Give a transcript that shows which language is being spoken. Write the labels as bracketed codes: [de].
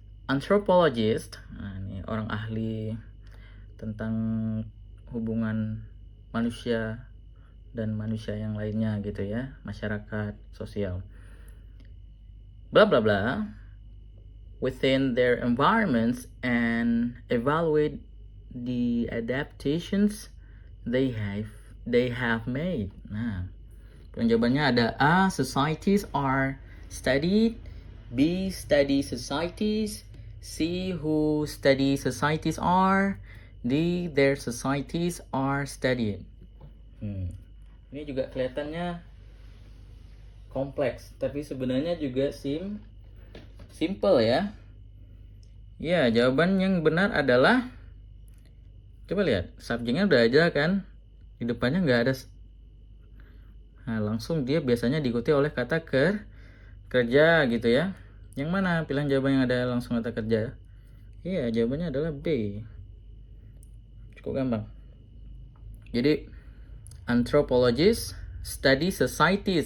[id] Anthropologist, nah, ini orang ahli tentang hubungan manusia dan manusia yang lainnya gitu ya, masyarakat sosial. Bla bla bla. [en] Within their environments and evaluate the adaptations they have made. [id] Nah, jawabannya ada A. [en] Societies are studied. [id] B. [en] Study societies. C. Who study societies are. D. Their societies are studied. [id] Ini juga kelihatannya kompleks, tapi sebenarnya juga simple ya. Ya, jawaban yang benar adalah, coba lihat, subjeknya udah aja kan, di depannya nggak ada. Nah, langsung dia biasanya diikuti oleh kata kerja gitu ya. Yang mana pilihan jawaban yang ada langsung kata kerja? Iya, jawabannya adalah B. Cukup gampang. Jadi [en] anthropologist study societies.